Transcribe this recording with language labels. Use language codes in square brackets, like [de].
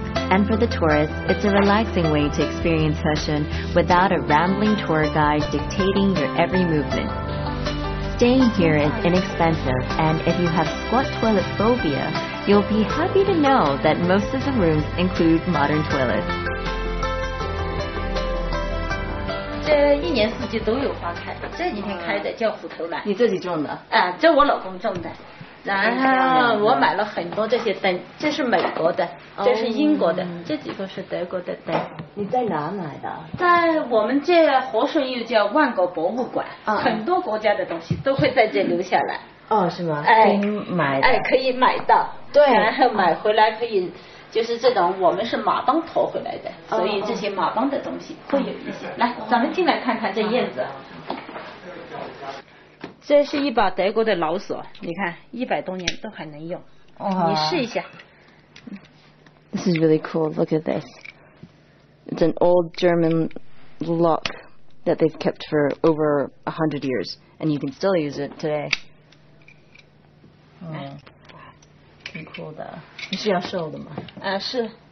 [en] And for the tourists, it's a relaxing way to experience Heshun without a rambling tour guide dictating your every movement. Staying here is inexpensive, and if you have squat toilet phobia, you'll be happy to know that most of the rooms include modern toilets. [zh] 这一年四季都有花开，这几天开的叫虎头兰。你自己种的？啊，这我老公种的。然后我买了很多这些灯，这是美国的，这是英国的，这几个是德国的灯。你在哪买的？在我们这和顺又叫万国博物馆，很多国家的东西都会在这留下来。哦，是吗？哎，可以买的。哎，可以买到。对。然后买回来可以，就是这种我们是马帮驮回来的，所以这些马帮的东西会有一些。来，咱们进来看看这叶子。这是一把德国的老锁，你看100多年都还能用。你试一下。 [en] This is really cool. Look at this. It's an old German lock that they've kept for over 100 years, and you can still use it today. [zh] 挺酷的。你是要瘦的吗？是。